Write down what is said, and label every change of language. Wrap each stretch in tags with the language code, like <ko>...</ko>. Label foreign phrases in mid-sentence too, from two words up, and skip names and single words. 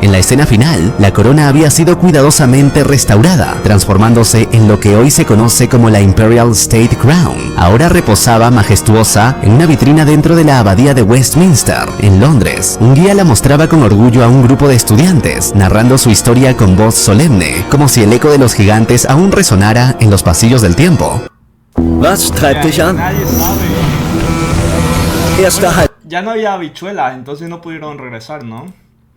<es>En la escena final, la corona había sido cuidadosamente restaurada, transformándose en lo que hoy se conoce como la Imperial State Crown. Ahora reposaba majestuosa en una vitrina dentro de la abadía de Westminster, en Londres. Un guía la mostraba con orgullo a un grupo de estudiantes, narrando su historia con voz solemne, como si el eco de los gigantes aún resonara en los pasillos del tiempo.</es> <de>Was treibt dich an?</de> <es>Nadie sabe.</es> <de>Erster Halt.</de> <es>Ya no había habichuelas, entonces no pudieron regresar, ¿no?</es>